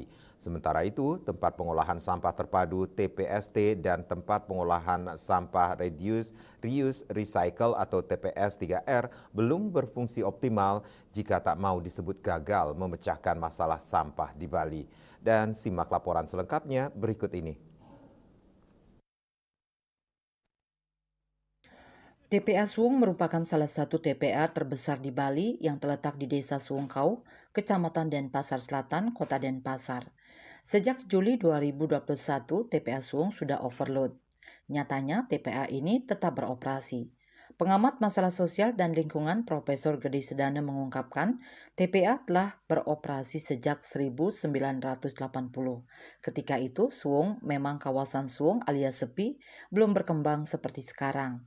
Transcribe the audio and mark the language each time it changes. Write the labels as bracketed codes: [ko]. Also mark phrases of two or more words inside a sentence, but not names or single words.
[id] Sementara itu, tempat pengolahan sampah terpadu TPST dan tempat pengolahan sampah [en] Reuse, Recycle [id] atau TPS 3R belum berfungsi optimal jika tak mau disebut gagal memecahkan masalah sampah di Bali. Dan simak laporan selengkapnya berikut ini. TPA Suwung merupakan salah satu TPA terbesar di Bali yang terletak di Desa Suwungkau, Kecamatan Denpasar Selatan, Kota Denpasar. Sejak Juli 2021, TPA Suwung sudah overload. Nyatanya TPA ini tetap beroperasi. Pengamat masalah sosial dan lingkungan Profesor Gede Sedana mengungkapkan, TPA telah beroperasi sejak 1980. Ketika itu, Suwung memang kawasan Suwung alias sepi, belum berkembang seperti sekarang.